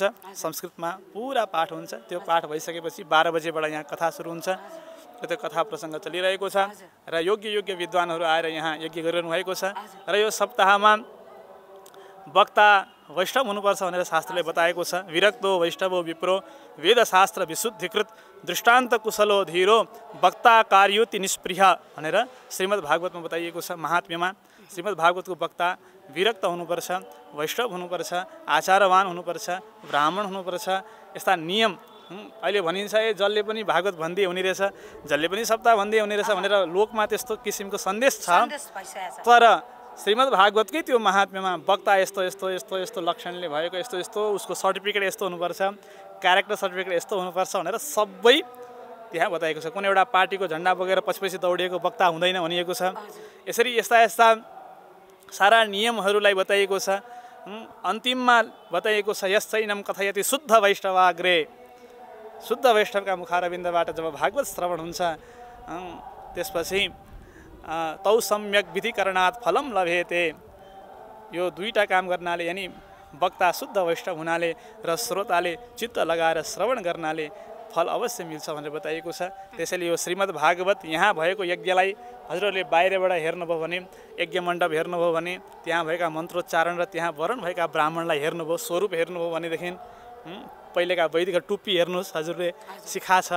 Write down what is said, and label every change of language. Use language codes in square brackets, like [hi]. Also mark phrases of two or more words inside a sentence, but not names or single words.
[ne] संस्कृतमा पुरा पाठ हुन्छ। त्यो पाठ भइसकेपछि 12 बजेबाट यहाँ कथा सुरु हुन्छ र त्यो कथा प्रसङ्ग चलिरहेको छ र योग्य विद्वानहरू आएर यहाँ यज्ञ गरिरहनु भएको छ। र यो सप्ताहमा वक्ता वैष्णव हुनुपर्छ भनेर शास्त्रले बताएको छ। [sa] विरक्तो वैष्णवो विप्रो वेदशास्त्र विशुद्धिकृत दृष्टान्त कुशलो धीरो वक्ता कार्योति निष्प्रिय [ne] भनेर श्रीमद् भागवतमा बताइएको छ। महात्म्यमा श्रीमद् भागवतको वक्ता विरक्त हुनुपर्छ, वैष्णव हुनुपर्छ, आचारवान हुनुपर्छ, ब्राह्मण हुनुपर्छ। यस्ता नियम अहिले भनिन्छ जसले पनि भागवत भन्दै हुने रहेछ, जसले पनि सप्ताह भन्दै हुने रहेछ भनेर लोकमा त्यस्तो किसिमको सन्देश छ। तर श्रीमद् भागवतकै त्यो महात्म्यमा वक्ता यस्तो यस्तो यस्तो यस्तो लक्षणले भएको, यस्तो यस्तो उसको सर्टिफिकेट यस्तो हुनुपर्छ, [en] character certificate [ne] यस्तो हुनुपर्छ भनेर सबै त्यहाँ बताएको छ। कुनै एउटा पार्टीको झन्डा बोकेर पछि दौडिएको वक्ता हुँदैन भनिएको छ। यसरी यस्ता सारा नियमहरूलाई बताइएको छ। अन्तिममा बताइएको छ [sa] यश्चैनम कथयति शुद्ध वैष्णवाग्रे, [ne] शुद्ध वैष्णवका मुखारविन्दबाट जब भागवत श्रवण हुन्छ त्यसपछि [sa] तौ सम्यक विधिकरणात् फलम लभेते। [ne] यो दुईटा काम गर्नाले यानि वक्ता शुद्ध वैष्णव हुनाले र श्रोताले चित्त लगाएर श्रवण गर्नाले फल अवश्य मिल्छ भनेर बताइएको छ। त्यसैले यो श्रीमद् भागवत यहाँ भएको यज्ञलाई हजुरहरूले बाहिरबाट हेर्नुभयो भने, यज्ञ मण्डप हेर्नुभयो भने, त्यहाँ भएका मन्त्रोच्चारण र त्यहाँ वरण भएका ब्राह्मणलाई हेर्नुभयो, स्वरूप हेर्नुभयो भनेदेखि पहिलेका वैदिक टुप्पी हेर्नुहोस्, हजुरले सिखा छ।